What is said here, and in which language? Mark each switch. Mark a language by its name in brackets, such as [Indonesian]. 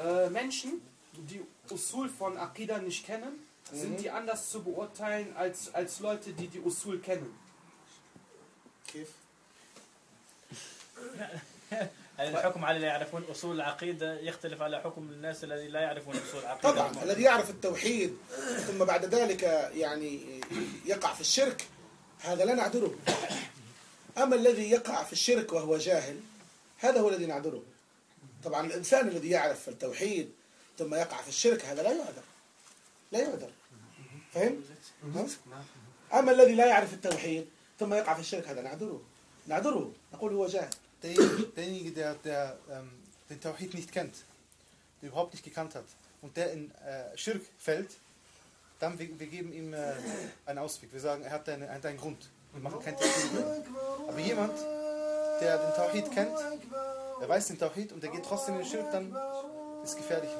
[German] Menschen, die Usul von Aqida nicht kennen, sind die anders zu beurteilen als Leute, die die Usul kennen. [Arabic] Kif. الحكم على اللي يعرفون أصول العقيدة يختلف على حكم الناس الذي لا يعرفون أصول العقيدة طبعا الذي يعرف التوحيد ثم بعد ذلك يعني يقع في الشرك هذا لا نعذره أما الذي يقع في الشرك وهو جاهل هذا هو الذي نعذره طبعا الإنسان الذي يعرف التوحيد ثم يقع في الشرك هذا لا يعذر لا يعذر فهم؟ أما الذي لا يعرف التوحيد ثم يقع في الشرك هذا نعذره نقول هو جاهل [German] Derjenige, der den Tawhid nicht kennt, den überhaupt nicht gekannt hat, und der in Schirk fällt, dann wir geben ihm einen Ausweg. Wir sagen, er hat einen Grund. Wir machen keinen Tawhid mehr. Aber jemand, der den Tawhid kennt, er weiß den Tawhid und der geht trotzdem in den Schirk, dann ist es gefährlich.